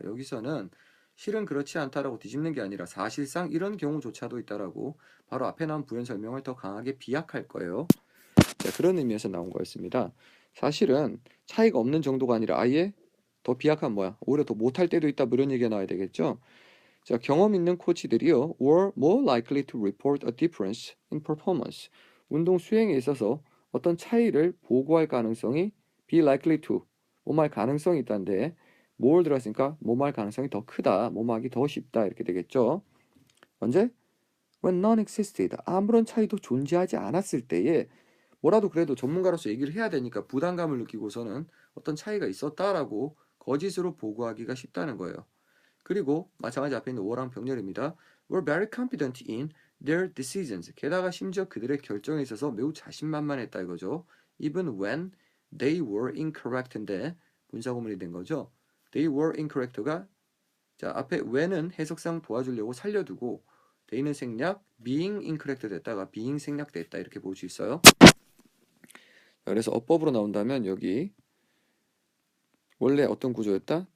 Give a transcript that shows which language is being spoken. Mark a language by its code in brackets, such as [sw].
[ko] 여기서는 실은 그렇지 않다라고 뒤집는 게 아니라 사실상 이런 경우조차도 있다라고 바로 앞에 나온 부연 설명을 더 강하게 비약할 거예요. 자, 그런 의미에서 나온 거였습니다. 사실은 차이가 없는 정도가 아니라 아예 더 비약한 뭐야? 오히려 더 못할 때도 있다 뭐 이런 얘기가 나와야 되겠죠. 자, 경험 있는 코치들이요, [en] were more likely to report a difference in performance. [ko] 운동 수행에 있어서 어떤 차이를 보고할 가능성이 [en] be likely to, [ko] 뭐할 가능성이 있다는데, more 들었으니까 뭐할 가능성이 더 크다, 뭐하기 더 쉽다 이렇게 되겠죠. 언제? [en] When none existed. [ko] 아무런 차이도 존재하지 않았을 때에 뭐라도 그래도 전문가로서 얘기를 해야 되니까 부담감을 느끼고서는 어떤 차이가 있었다라고 거짓으로 보고하기가 쉽다는 거예요. 그리고 마찬가지 앞에 있는 워랑 병렬입니다. [en] Were very confident in their decisions. [ko] 게다가 심지어 그들의 결정에 있어서 매우 자신만만했다 이거죠. [en] Even when they were incorrect인데 [ko] 분사구문이 된 거죠. [en] They were incorrect [ko] 가 자 앞에 when은 해석상 도와주려고 살려두고 they는 생략, [en] being incorrect [ko] 됐다가 being 생략됐다 이렇게 볼 수 있어요. 그래서 어법으로 나온다면 여기 원래 어떤 구조였다?